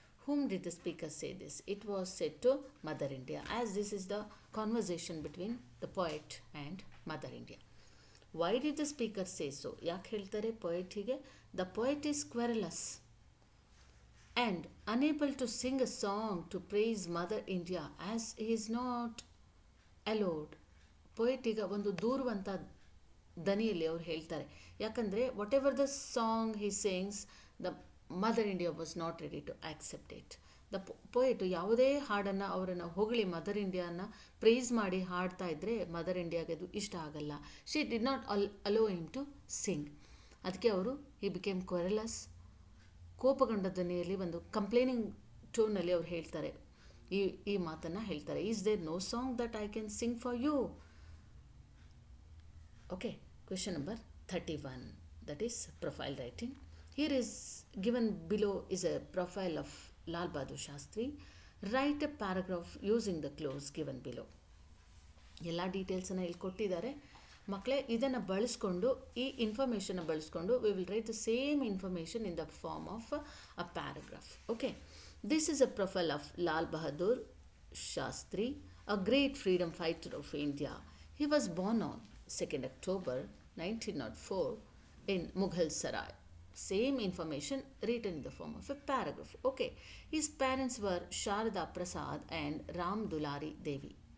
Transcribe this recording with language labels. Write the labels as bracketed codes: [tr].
[en] Whom did the speaker say this? It was said to Mother India, as this is the conversation between the poet and Mother India. Why did the speaker say so? [kn] ಯಾಕೆ ಹೇಳ್ತಾರೆ ಪೊಯೆಟಿಗೆ? [en] The poet is querulous and unable to sing a song to praise Mother India as he is not allowed. [kn] ಪೊಯೆಟಿಗ ಒಂದು ದೂರುವಂಥ ದನಿಯಲ್ಲಿ ಅವ್ರು ಹೇಳ್ತಾರೆ. [en] ಯಾಕಂದರೆ whatever the song he sings, the mother India was not ready to accept it. [kn] The ಪೊಯೆಟು ಯಾವುದೇ ಹಾಡನ್ನು ಅವರನ್ನು ಹೊಗಳಿ mother ಇಂಡಿಯಾನ praise ಮಾಡಿ ಹಾಡ್ತಾ ಇದ್ದರೆ ಮದರ್ ಇಂಡಿಯಾಗೆ ಅದು ಇಷ್ಟ ಆಗಲ್ಲ. [en] She did not allow him to sing. [kn] ಅದಕ್ಕೆ ಅವರು [en] He became querulous. [kn] ಕೋಪಗೊಂಡ ಧ್ವನಿಯಲ್ಲಿ ಒಂದು ಕಂಪ್ಲೇನಿಂಗ್ ಟೋನಲ್ಲಿ ಅವ್ರು ಹೇಳ್ತಾರೆ, ಈ ಮಾತನ್ನು ಹೇಳ್ತಾರೆ. [en] Is there no song that I can sing for you? Okay. Question number 31, that is profile writing. Here is given below is a profile of Lal Bahadur Shastri. Write a paragraph using the clues given below. [kn] ಎಲ್ಲ ಡೀಟೇಲ್ಸನ್ನು ಇಲ್ಲಿ ಕೊಟ್ಟಿದ್ದಾರೆ ಮಕ್ಕಳೇ. ಇದನ್ನು ಬಳಸ್ಕೊಂಡು, ಈ ಇನ್ಫಾರ್ಮೇಷನ್ನ ಬಳಸ್ಕೊಂಡು [en] We will write the same information in the form of a paragraph. Okay. This is a profile of Lal Bahadur Shastri, a great freedom fighter of India. He was born on 2nd October 1904 in Mughal Sarai. Same information written in the form of a paragraph. Okay. His parents were Sharada Prasad and Ram Dulari Devi.